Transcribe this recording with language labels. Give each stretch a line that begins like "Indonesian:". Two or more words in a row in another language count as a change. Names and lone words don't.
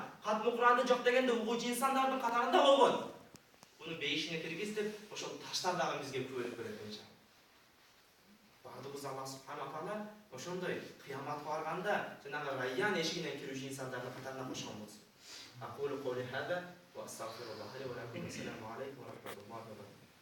Kyrgyz: Хатмул Кур'анды жок дегенде угуучу инсандардын катарында болгон. Буну бейишине киргиз" деп, ошол таштар дагы бизге күбөлүп берет иншалла. Бардыгыбыз Аллах субхана таала ошондой кыяматка барганда жанагы Райян эшигинен кирүүчү инсандардын катарына кошкон болсун.
Arabic: أقول قولي هذا وأستغفر الله لي ولكم. السلام عليكم ورحمة الله وبركاته.